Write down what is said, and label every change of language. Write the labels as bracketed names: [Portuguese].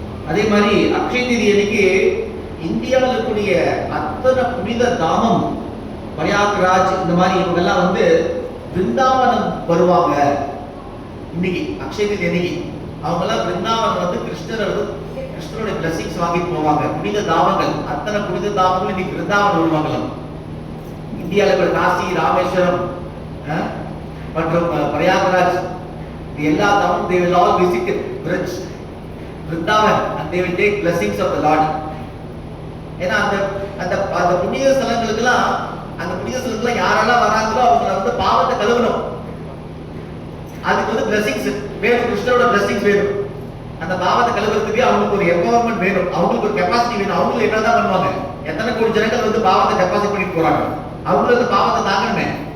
[Tamil] அதே மாதிரி அக்ஷய தீதி அன்னைக்கு இந்தியாவில் இருக்கக்கூடிய அத்தனை புனித தாமம், பிரயாக்ராஜ், இந்த மாதிரி இவங்கெல்லாம் வந்து பிருந்தாவனம் வருவாங்க. இன்னைக்கு அக்ஷய தீதி அன்னைக்கு அவங்க எல்லாம் பிருந்தாவனம் வந்து கிருஷ்ணருடைய பிளஸிங்ஸ் வாங்கிட்டு போவாங்க. புனித தாமங்கள், அத்தனை புனித தாமங்கள் இன்னைக்கு பிருந்தாவனம் வருவாங்களாம். இந்தியாவில் இருக்கிற காசி, ராமேஸ்வரம் மற்றும் பிரயாக்ராஜ், எல்லா தாமும் [English] they will all visit Vrindavan and they will take blessings of the Lord. [Tamil] ஏன்னா அந்த புனித ஸ்தலங்களுக்கெல்லாம், அந்த புனித ஸ்தலங்களுக்கெல்லாம் யாரெல்லாம் வராங்களோ அவங்க வந்து பாவத்தை கழுவணும். அதுக்கு வந்து பிளஸிங்ஸ் வேணும், கிருஷ்ணரோட பிளஸிங்ஸ் வேணும். அந்த பாவத்தை கழுவுறதுக்கு அவங்களுக்கு ஒரு எம்பவர்மெண்ட் வேணும், அவங்களுக்கு ஒரு கெப்பாசிட்டி வேணும். அவங்களும் என்னதான் பண்ணுவாங்க, எத்தனை கோடி ஜனங்கள் வந்து பாவத்தை டெபாசிட் பண்ணிட்டு போறாங்க, அவங்களும் அந்த பாவத்தை தாங்கணுமே.